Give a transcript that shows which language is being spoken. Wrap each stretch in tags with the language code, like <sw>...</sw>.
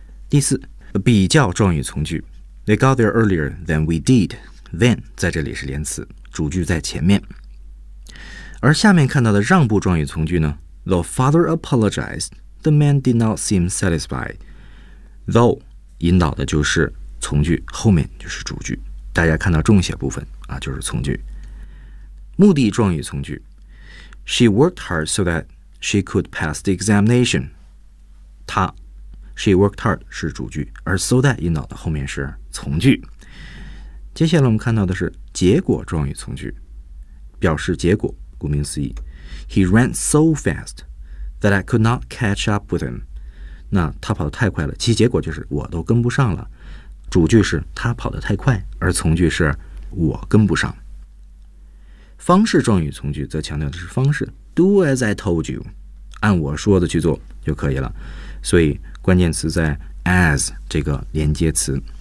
<zh>第四比较状语从句</zh> <en>they got there earlier than we diddid.</en> <zh>Then 在这里是连词主句在前面而下面看到的让步状语从句呢</zh> <en>The father apologized The man did not seem satisfied</en> <zh>Though 引导的就是从句后面就是主句大家看到重写部分啊，就是从句，目的状语从句。</zh> <en>She worked hard so that she could pass the examination.</en> <zh>她 ，</zh> <en>She worked hard</en> <zh>是主句，而 so that 引导的后面是从句。接下来我们看到的是结果状语从句，表示结果。顾名思义</zh> <en>，He ran so fast that I could not catch up with him.</en> <zh>那他跑得太快了，其结果就是我都跟不上了。主句是他跑得太快，而从句是我跟不上。方式状语从句则强调的是方式 ，</zh> <en>do as I told you，</en> <zh>按我说的去做就可以了。所以关键词在 as 这个连接词。</zh>